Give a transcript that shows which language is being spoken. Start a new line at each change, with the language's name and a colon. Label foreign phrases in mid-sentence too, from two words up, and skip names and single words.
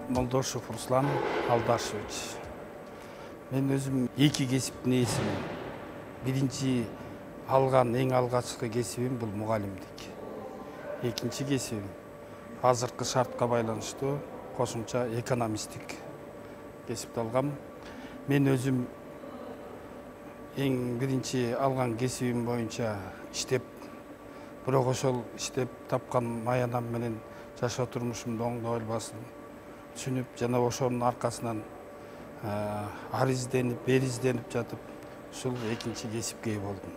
Kazakh: Молдошев Руслан Алдашевич. Мен өзім екі кесіптің иесімін.
Kyrgyz: Биринчи алған
Kazakh: ең алғашқы кесібім бұл мұғалімдік.
Kyrgyz: Екінші кесібім азыркы шартқа байланыштуу кошумча экономисттик кесипти алгам. Мен өзім ең биринчи алган кесибим боюнча иштеп, бирок ошол иштеп тапкан маянам менен жашоо турмушумду оңдой албасын түшүнүп, жана ошонун аркасынан ар изденип, бери изденип жатып, ушул экинчи кесипке ээ болдум.